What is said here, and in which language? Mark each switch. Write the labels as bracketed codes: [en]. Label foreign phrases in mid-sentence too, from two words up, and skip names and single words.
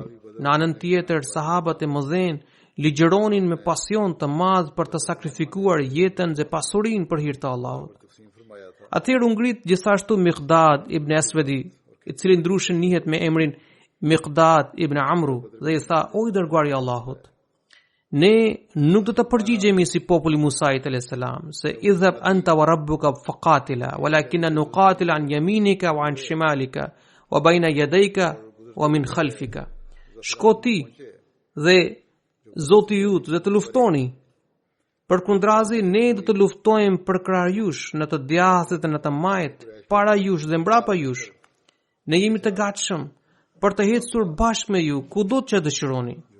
[sq] Në anën tjetër, sahabët e mëdhenj ligjëronin me pasion të madh për të sakrifikuar jetën dhe pasurinë për hir të Allahut. Atëherë u ngrit gjithashtu Miqdad ibn Aswadi, I cili ndryshe njihet me emrin Miqdad ibn Amru, dhe I tha: "O I dërguari I Allahut, ne nuk do të përgjigjemi si populli Musait [ar] عليه السلام, [sq] se [ar] اذهب أنت وربك فقاتلا ولكنا نقاتل عن يمينك وعن شمالك وبين يديك ومن خلفك." [sq] Shko ti dhe Zoti jut dhe të luftoni. Përkundrazi, ne do të luftojmë për krah jush, në të djathtë dhe në të majt, para jush dhe mbrapa jush. Ne jemi të gatshëm për të ecur bashkë me ju kudo që dëshironi.